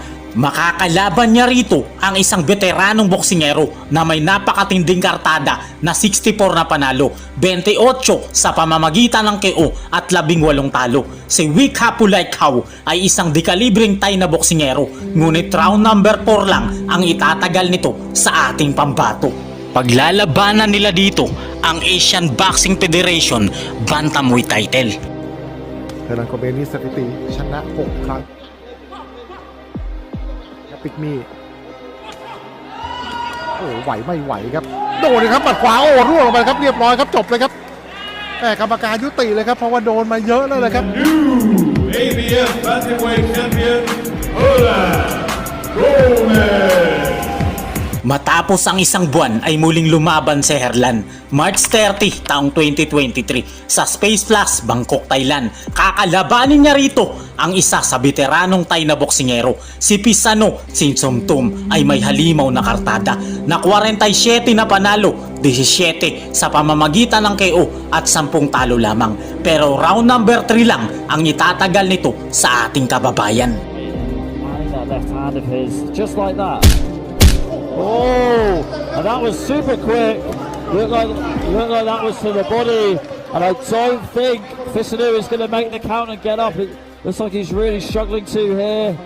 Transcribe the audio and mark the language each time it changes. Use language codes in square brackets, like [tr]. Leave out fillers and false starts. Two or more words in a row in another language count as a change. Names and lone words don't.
[tl] Makakalaban niya rito ang isang veteranong boksingero na may napakatinding kartada na 64 na panalo, 28 sa pamamagitan ng KO at 18 talo. Si Wick Hapulay Kau ay isang dekalibring Thai na boksingero, ngunit [en] round number [tl] 4 lang ang itatagal nito sa ating pambato. Paglalabanan nila dito ang Asian Boxing Federation Bantamweight title. [th] เฮลันโกเมนี่สถิติชนะ6 ครั้งปิกมี่โอ้ไหวไม่ไหวครับโดนเลยครับหมัดขวาโอ้ร่วงลงไปครับเรียบร้อยครับจบเลยครับแต่กรรมการยุติเลยครับเพราะว่าโดนมาเยอะแล้วเลยครับ [en] ABF Bantamweight Champion Herlan Gomez. [tl] Matapos ang isang buwan ay muling lumaban si Herlan. March 30, taong 2023 sa Space Plus, Bangkok, Thailand. Kakalabanin niya rito ang isa sa veteranong Thai na boksingero. Si Pisano Sinsomtum ay may halimaw na kartada na 47 na panalo, 17 sa pamamagitan ng KO at 10 talo lamang. Pero [en] round number [tl] 3 lang ang itatagal nito sa ating kababayan. [en] That left hand of his, just like that. Oh, and that was super quick. Looked like that was to the body. And I don't think Fisanu is going to make the count and get up. It looks like he's really struggling to here.